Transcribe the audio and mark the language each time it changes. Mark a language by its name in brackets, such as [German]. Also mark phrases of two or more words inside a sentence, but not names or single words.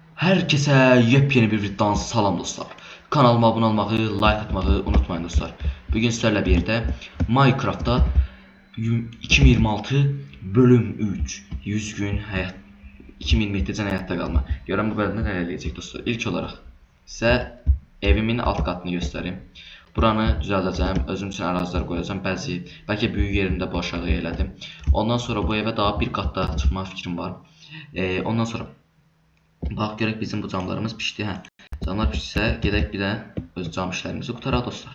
[Turkish] Herkese yepyeni bir videodan salam dostlar. Kanalıma abone olmayı, like atmayı unutmayın dostlar. Bugün sizlerle birlikte Minecraft'ta 2026 bölüm 3 100 gün hayat 2027'den hayatta kalma. [Azerbaijani] Görün bu bölümde neler eləyəcək dostlar. [Turkish] İlk olarak size evimin alt katını göstereyim. [Azerbaijani] Buranı düzəldəcəm, özüm üçün ərazilər qoyacağım. Bəlkə böyük yerimdə bu aşağı elədim. Ondan sonra bu evə daha bir kat daha çıxma fikrim var. Ondan sonra bax görək bizim bu camlarımız pişdi. Camlar pişsə gedək bir də öz cam işlərimizi qutaraq dostlar.